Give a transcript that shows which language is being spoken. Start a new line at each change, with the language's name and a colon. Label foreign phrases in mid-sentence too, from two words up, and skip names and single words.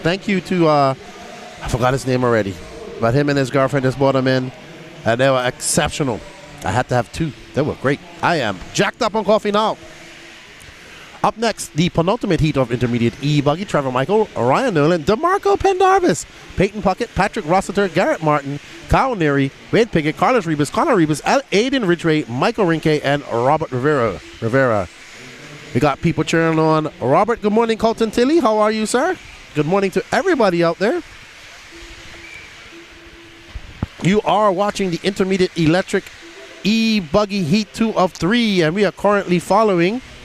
English: Thank you to, I forgot his name already, but him and his girlfriend just brought them in, and they were exceptional. I had to have 2. They were great. I am jacked up on coffee now. Up next, the penultimate heat of intermediate E-Buggy, Trevor Michael, Ryan Nolan, DeMarco Pendarvis, Peyton Puckett, Patrick Rossiter, Garrett Martin, Kyle Neary, Wade Piggott, Carlos Rebus, Connor Rebus, Aiden Ridgway, Michael Rinke, and Robert Rivera. We got people cheering on Robert. Good morning, Colton Tilley. How are you, sir? Good morning to everybody out there. You are watching the Intermediate Electric E-Buggy Heat 2 of 3, and we are currently following.